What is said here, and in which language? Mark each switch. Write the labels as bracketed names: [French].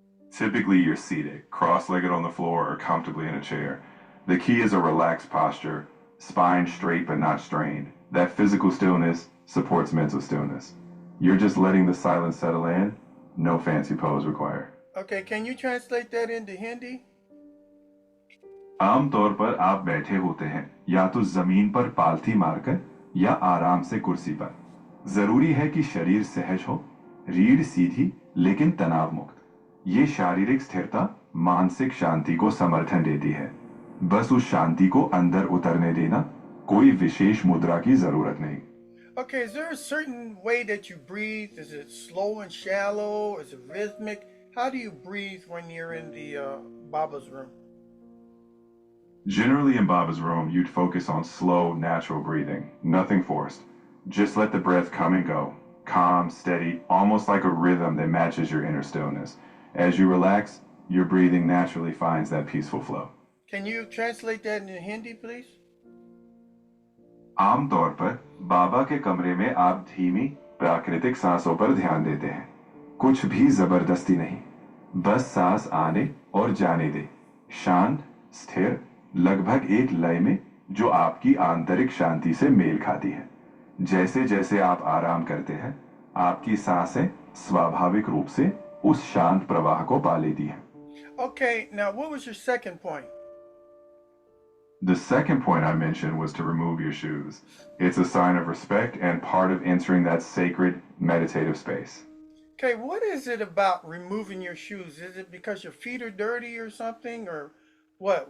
[English] Typically, you're seated, cross-legged on the floor or comfortably in a chair. The key is a relaxed posture, spine straight but not strained. That physical stillness supports mental stillness. You're just letting the silence settle in, no fancy pose required. Okay, can you translate that into Hindi? [Hindi] आमतौर पर आप बैठे होते हैं, या तो जमीन पर पालथी मारकर या आराम से कुर्सी पर। जरूरी है कि शरीर सहज हो, रीढ़ सीधी लेकिन तनाव मुक्त। ये शारीरिक स्थिरता मानसिक शांति को समर्थन देती है। बस उस शांति को अंदर उतरने देना, कोई विशेष मुद्रा की जरूरत नहीं। [English] Okay, is there a certain way that you breathe? Is it slow and shallow? Is it rhythmic? How do you breathe when you're in the Baba's room? Generally in Baba's room, you'd focus on slow, natural breathing, nothing forced. Just let the breath come and go, calm, steady, almost like a rhythm that matches your inner stillness. As you relax, your breathing naturally finds that peaceful flow. Can you translate that into Hindi, please? [Hindi] आमतौर पर बाबा के कमरे में आप धीमी प्राकृतिक सांसों पर ध्यान देते हैं। कुछ भी जबरदस्ती नहीं, बस सांस आने और जाने दे, शांत, स्थिर, लगभग एक लय में जो आपकी आंतरिक शांति से मेल खाती है। जैसे जैसे आप आराम करते हैं, आपकी सांसें स्वाभाविक रूप से उस शांत प्रवाह को पा लेती हैं। [English] Okay, now what was your second point? The second point I mentioned was to remove your shoes. It's a sign of respect and part of entering that sacred meditative space. Okay, what is it about removing your shoes? Is it because your feet are dirty or something, or what?